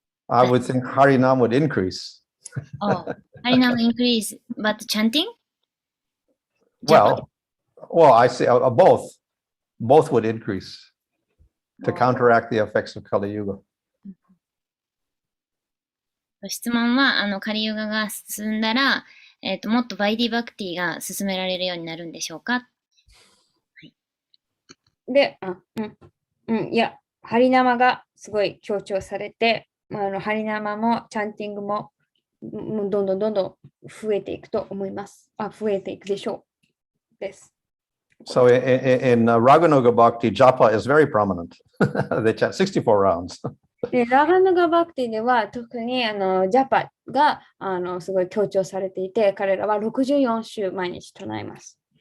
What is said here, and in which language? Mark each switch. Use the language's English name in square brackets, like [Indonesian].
[English] I would think Harinam would increase. Harinam increase, but chanting? Well, I say both. Both would increase to counteract the effects of Kali Yuga. [Japanese] 質問はカリユガが進んだら、もっとバイディバクティが進められるようになるんでしょうか？で、いや、ハリナマがすごい強調されて、ハリナマもチャンティングもどんどん増えていくと思います。増えていくでしょう。です。 [English] So in Raganuga Bhakti, Japa is very prominent. They chant 64 rounds. [Japanese] で、ラガヌガバクティでは特にジャパがすごい強調されていて、彼らは64週毎日唱えます。